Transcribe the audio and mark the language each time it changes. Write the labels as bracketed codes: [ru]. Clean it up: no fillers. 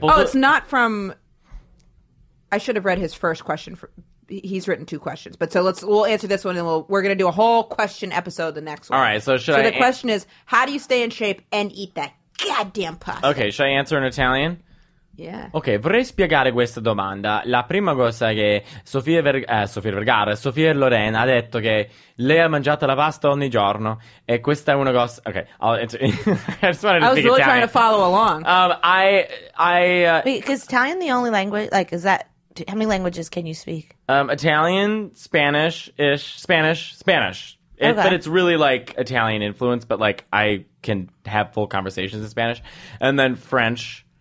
[en] It's not from... I should have read his first question. He's written 2 questions, but so we'll answer this one, and we're going to do a whole question episode the next one. All right, so the question is, how do you stay in shape and eat that goddamn pasta? Okay, should I answer in Italian? Yeah. [it] Ok, vorrei spiegare questa domanda. La prima cosa che Sofia e Lorena ha detto che lei ha mangiato la pasta ogni giorno e questa è una cosa. [en] Okay, I just wanted to I was speak really Italian. trying to follow along. Wait, is Italian the only language? Like, is that how many languages can you speak? Italian, Spanish. Okay. But it's really like Italian influence, but like I can have full conversations in Spanish, and then French.